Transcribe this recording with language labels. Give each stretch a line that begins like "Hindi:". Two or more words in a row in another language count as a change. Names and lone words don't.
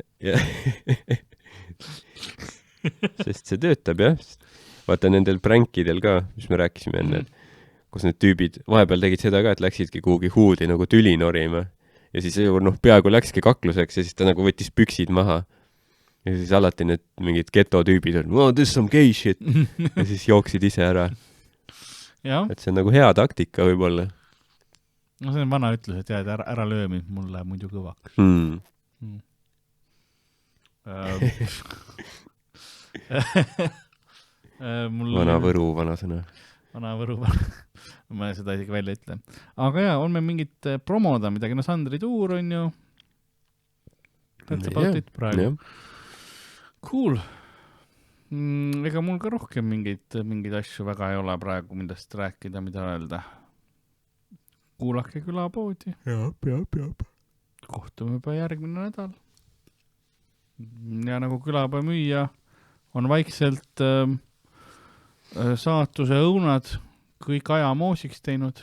Estonian: Sest see töötab, jah. Vaata nendel pränkidel ka, mis me rääkisime enne, kus need tüübid vahepeal tegid seda ka, et läksidki kuhugi huudi nagu tüli norima. Ja siis peaaegu läkski kakluseks ja siis ta nagu võttis püksid maha. Ja siis alati need mingid geto-tüübid on,
English: oh, this is some gay shit.
Estonian: Ja siis jooksid ise ära. Et see on nagu hea taktika võib-olla. No see on vana ütlus, et jah, et ära löömi, mul läheb muidu kõvaks. Vana Võru, vana sõna. Vana Võru, ma seda isegi välja ütlen. Aga jah, on meil mingit promoda midagi, no Sandri tuur on ju.
English: That's about it praegu. Cool.
Estonian: Ega mul ka rohkem mingeid asju väga ei ole praegu, millest rääkida, mida öelda. kuulake Külapoodi. Jab. Kohtume juba järgmine nädal. Ja nagu Külapoe müüja on vaikselt saatuse õunad kõik aja moosiks teinud.